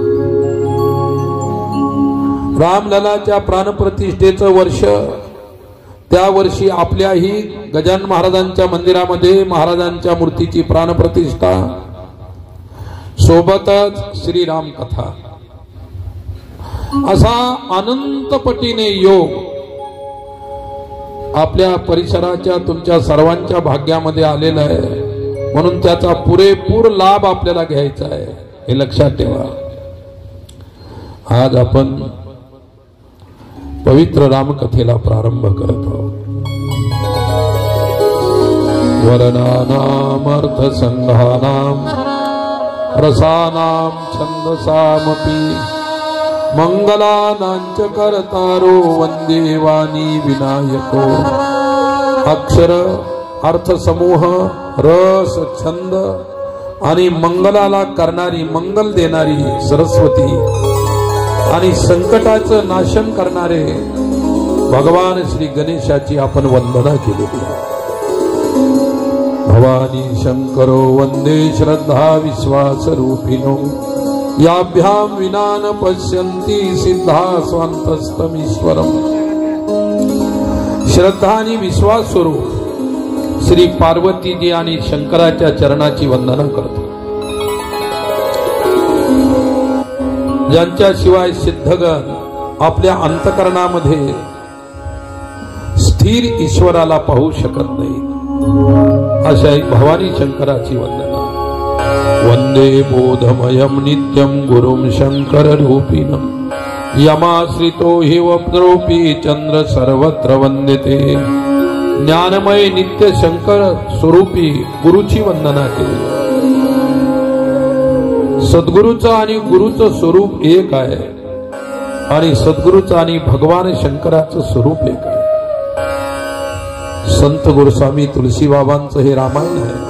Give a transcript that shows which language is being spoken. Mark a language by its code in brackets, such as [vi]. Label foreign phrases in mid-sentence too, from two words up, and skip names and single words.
[mr] रामललाच्या प्राणप्रतिष्ठेचं वर्ष, त्या वर्षी आपल्याही गजानन महाराजांच्या मंदिरामध्ये महाराजांच्या मूर्तीची प्राणप्रतिष्ठा, सोबतच श्रीराम कथा, असा अनंत पटीने योग आपल्या परिसराच्या तुमच्या सर्वांच्या भाग्यामध्ये आलेला आहे. म्हणून त्याचा पुरेपूर लाभ आपल्याला घ्यायचा आहे, हे लक्षात ठेवा. आज आपण पवित्र रामकथेला प्रारंभ करत आहोत. [sa] वर्णानाम अर्थसंघानाम रसानाम छंदसामपि मंगलानांच करतारो वंदे वाणी विनायको. [mr] अक्षर, अर्थसमूह, रस, छंद आणि मंगलाला करणारी, मंगल देणारी सरस्वती आणि संकटाचं नाशन करणारे भगवान श्री गणेशाची आपण वंदना केलेली आहे. [sa] भवानी शंकरो वंदे श्रद्धा विश्वास रूपिणो याभ्याम विना न पश्यन्ति सिद्धा स्वांतस्तमीश्वरम. [mr] श्रद्धा आणि विश्वास स्वरूप श्री पार्वतीजी आणि शंकराच्या चरणाची वंदना करतो. ज्यांच्याशिवाय सिद्धगण आपल्या अंतकरणामध्ये स्थिर ईश्वराला पाहू शकत नाही, अशा एक भवानी शंकराची वंदना. [sa] वंदे बोधमयम नित्यम गुरुम शंकर रूपिणम यमाश्रितो हि वप्रोपी चंद्र सर्वत्र वंदिते. [mr] ज्ञानमय नित्य शंकर स्वरूपी गुरुची वंदना केली. सद्गुरूचं आणि गुरुचं स्वरूप एक आहे आणि सद्गुरूचं आणि भगवान शंकराचं स्वरूप एक आहे. संत गुरुस्वामी तुलसी बाबांचं हे रामायण आहे.